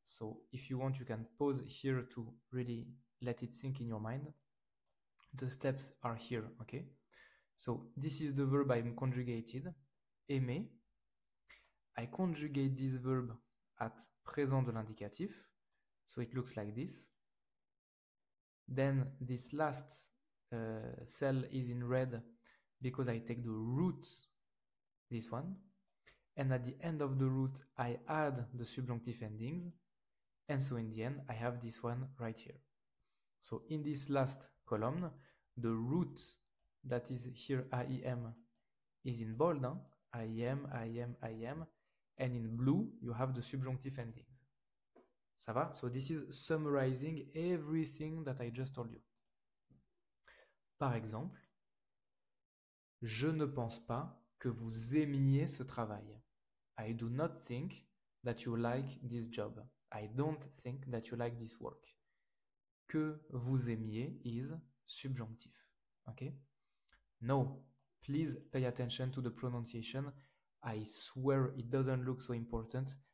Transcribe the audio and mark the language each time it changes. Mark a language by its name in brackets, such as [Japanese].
[English] So if you want, you can pause here to really let it sink in your mind. The steps are here, okay? So this is the verb I'm conjugated, aimer. I conjugate this verb at [French] présent de l'indicatif. [English] So it looks like this. Then this last cell is in red because I take the root, this one. And at the end of the root, I add the subjunctive endings. And so in the end, I have this one right here. So in this last column, the root that is here, IEM, is in bold. Huh? IEM, IEM, IEM. And in blue, you have the subjunctive endings. [French] Ça va? [English] So this is summarizing everything that I just told you. [French] Par exemple, je ne pense pas que vous aimiez ce travail. [English] I do not think that you like this job. I don't think that you like this work. [French] Que vous aimiez [English] is subjunctive. Okay? No, please pay attention to the pronunciation. I swear it doesn't look so important.